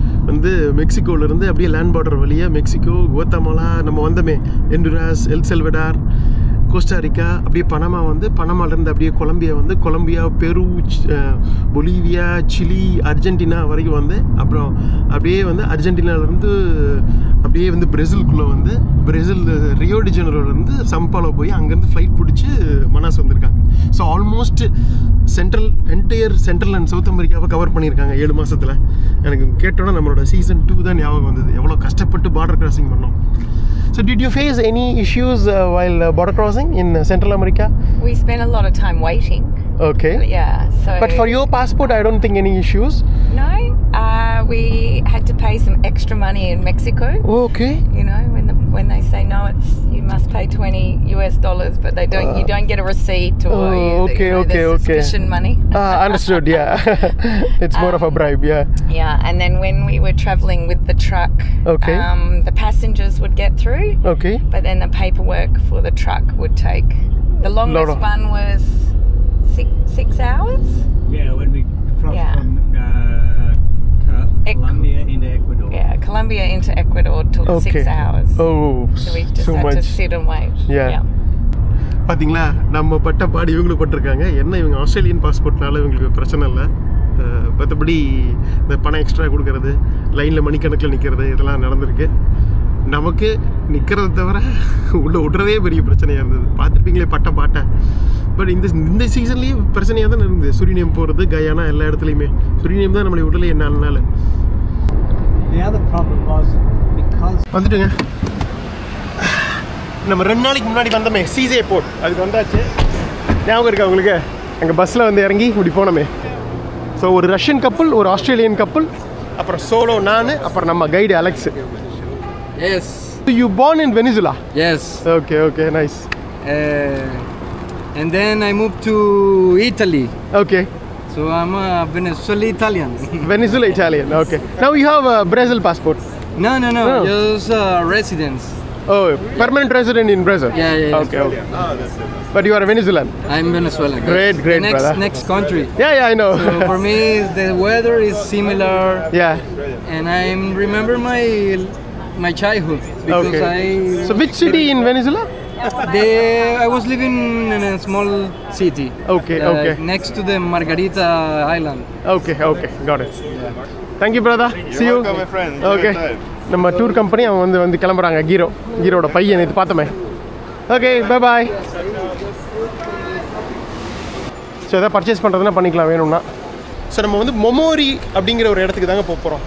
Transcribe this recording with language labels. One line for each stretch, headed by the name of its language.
Tamil: வந்து மெக்சிகோலேருந்து அப்படியே land border வழியாக மெக்சிகோ, குவாத்தமாலா, நம்ம வந்தோமே ஹொண்டுராஸ், எல் சல்வடார், கோஸ்டாரிக்கா, அப்படியே பனாமா, வந்து பனாமாலேருந்து அப்படியே கொலம்பியா, வந்து கொலம்பியா, பெரு, பொலிவியா, சிலி, அர்ஜென்டினா வரைக்கும் வந்து அப்புறம் அப்படியே வந்து அர்ஜென்டினாவிலேருந்து அப்படியே வந்து பிரேசிலுக்குள்ளே வந்து பிரேசில் ரியோ டி ஜெனரோலேருந்து சம்பாலோ போய் அங்கேருந்து ஃப்ளைட் பிடிச்சி மனாஸ் வந்திருக்காங்க. So
English: almost entire central and south அமெரிக்காவை
Tamil: கவர் பண்ணியிருக்காங்க 7 மாதத்தில். எனக்கு கேட்டோன்னா நம்மளோட சீசன் 2 தான் ஞாபகம் வந்தது. எவ்வளோ கஷ்டப்பட்டு பார்டர் கிராசிங் பண்ணோம்.
English: So did you face any issues while border crossing in Central America? We spent a lot of time waiting. Okay. Yeah. So. But for your passport, I don't think any issues. No. We had to pay some extra money in Mexico. Okay. You know, when they say no, you must pay $20, but they don't. You don't get a receipt or suspicion money. Understood. Yeah. It's more of a bribe. Yeah. Yeah, and then when we were traveling with the truck, the passengers would get through. Okay. But then the paperwork for the truck would take. The longest one was 6 hours. Yeah, when we crossed from Colombia into Ecuador. Yeah, Colombia into Ecuador took 6 hours. Oh, so we just so had much. to sit and wait. Yeah.
Tamil: பாத்தீங்களா, நம்ம பட்ட பாடு இவங்களுக்கு பட்டிருக்காங்க. என்ன இவங்க Australian பாஸ்போர்ட்னால இவங்களுக்கு பிரச்சனை இல்லை. மற்றபடி இந்த பணம் எக்ஸ்ட்ரா கொடுக்கறது, லைனில் மணிக்கணக்கில் நிற்கிறது, இதெல்லாம் நடந்திருக்கு. நமக்கு நிற்கிறத தவிர உள்ள விட்றதே பெரிய பிரச்சனையாக இருந்தது. பார்த்துருப்பீங்களே பாட்டை. பட் இந்த சீசன்லேயும் பிரச்சனையாக தான் இருந்தது. சுரிநேம் போகிறது, கயானா, எல்லா இடத்துலையுமே சுரிநேம் தான் நம்மளை விடலையே 4 நாள்.
English: The other problem was because
Tamil: வந்துட்டுங்க. நம்ம 2 நாளைக்கு முன்னாடி வந்தோமே சீசே போர்ட், அதுக்கு வந்தாச்சு. ஞாபகம் இருக்கா உங்களுக்கு? அங்கே பஸ்ஸில் வந்து இறங்கி இப்படி போனோமே. ஸோ ஒரு ரஷ்யன் கப்பல், ஒரு ஆஸ்திரேலியன் கப்பல், அப்புறம் சோலோ நான், அப்புறம் நம்ம guide Alex.
English: Yes. So you born in Venezuela? Yes. Okay, nice. And then I moved to Italy. Okay. So I'm a Venezuelan Italian. Venezuela Italian. Okay. Now you have a Brazil passport. No. Just residence. Oh, permanent resident in Brazil. Yeah. Okay. But you are a Venezuelan. I'm Venezuelan. Great, brother. Next country. Yeah, I know. So for me, the weather is similar. Yeah. And I remember my childhood because So which city in Venezuela? I was living in a small city. Okay. Next to the Margarita Island. Okay. Got it. Thank you, brother. See you. Welcome, my friend.
Tamil: Okay. நம்ம tour company அவங்க வந்து கிளம்புறாங்க. கீரோட பையன் இது பார்த்தோமே. Okay bye. So எதாவது purchase பண்ணுறதுனா பண்ணிக்கலாம் வேணும்னா. ஸோ நம்ம வந்து மொமோரி அப்படிங்கிற ஒரு இடத்துக்கு தாங்க போகிறோம்.